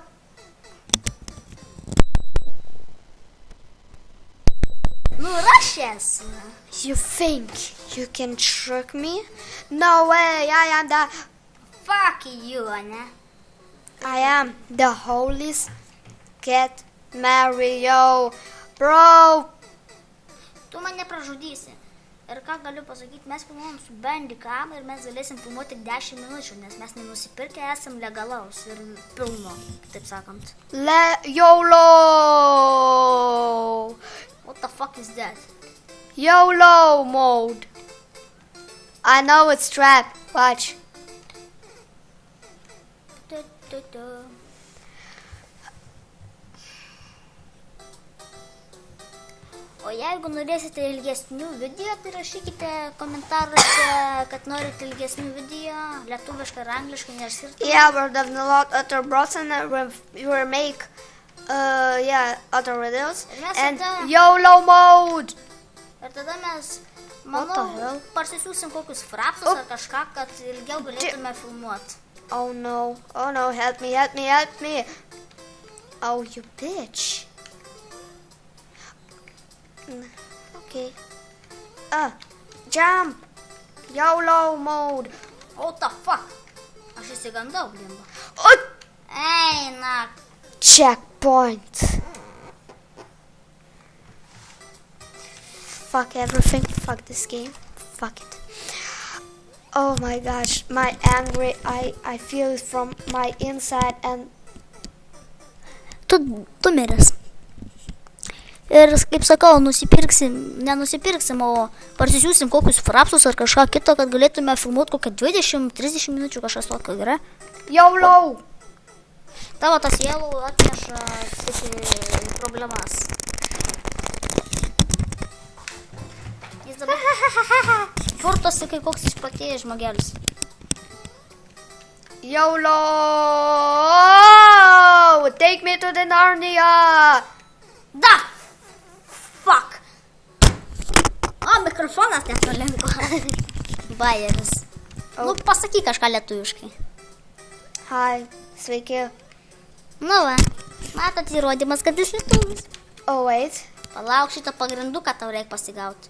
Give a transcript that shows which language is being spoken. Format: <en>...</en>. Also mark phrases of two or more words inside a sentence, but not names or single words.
<en>Russians. you think you can trick me? No way, I am the... Fuck you, ne? I am the holiest cat Mario. Bro,</en> <lt>Tu mane pražudysi. Ir ką galiu pasakyti, mes filmuojam su Bandicam ir mes galėsim filmuoti 10 minučių, nes mes nenusipirkę esam legalaus ir pilno, taip sakant.</lt> <en>YOLO! What the fuck is that? YOLO mode. I know it's trap. Watch.</en> <lt>O jeigu norėsite ilgesnių video, tai rašykite komentaruose, kad norite ilgesnių video, lietuviškai ir angliškai, nes ir tai.</lt> <en>Yeah, we're doing a lot other bros and we will make other videos. And YOLO mode.</en> <lt>Ir tada mes,</lt> <en>What the</en> <lt>manau,</lt> <en>hell?</en> <lt>parsisiųsim kokius frapsus ar kažką, kad ilgiau galėtume filmuoti.</lt> <en>Oh no, help me. Oh, you bitch. Okay. Jump. YOLO mode. What the fuck?</en> <lt>Aš įsigandau, blimba.</lt> <en>Oh,</en> <lt>Eina.</lt> <en>checkpoint. Fuck everything. Fuck this game. Fuck it. Oh my gosh, my angry, I feel it from my inside and...</en> <lt>Tu miręs. Ir, kaip sakau, nenusipirksim, o parsisiųsim kokius frapsus ar kažką kito, kad galėtume filmuoti kokią 20-30 minučių kažkas tokio, gerai?</lt> <en>YOLO!</en> <lt>Tavo tas YOLO atneša tik problemas. Jis dabar furtosi kai koks išprotėjęs žmogelis.</lt> <en>YOLO! Take me to the Narnia! Da! Fuck!</en> <lt>O, mikrofonas nepralinko. Bajeris. Nu, pasakyk kažką lietuviškai. Hi, sveiki. Nu va, matot įrodymas, kad jis lietuvis.</lt> <en>Oh wait,</en> <lt>Palauk, šitą pagrinduką tau reikia pasigauti.</lt>